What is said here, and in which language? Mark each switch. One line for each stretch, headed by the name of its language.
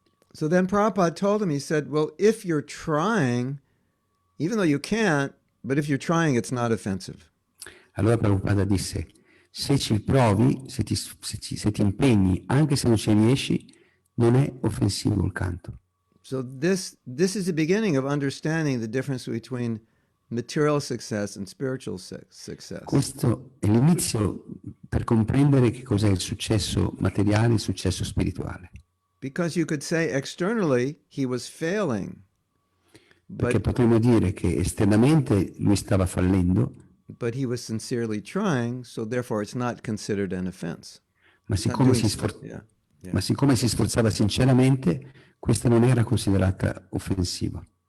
English: So then Prabhupada told him, he said, well, if you're trying, even though you can't, but if you're trying, it's not offensive.
Italian: Allora Prabhupada disse, se ci provi, se ti impegni, anche se non ci riesci, non è offensivo il canto.
English: So this is the beginning of understanding the difference between material success and spiritual success.
Italian: Questo è l'inizio per comprendere che cos'è il successo materiale e il successo spirituale.
English: Because you could say externally he was failing,
Italian: Perché potremmo dire che esternamente lui stava fallendo,
English: but he was sincerely trying, so therefore it's not considered an offense.
Italian: ma
English: Not
Italian: siccome,
English: doing
Italian: ma siccome si sforzava sinceramente, questa non era considerata offensiva.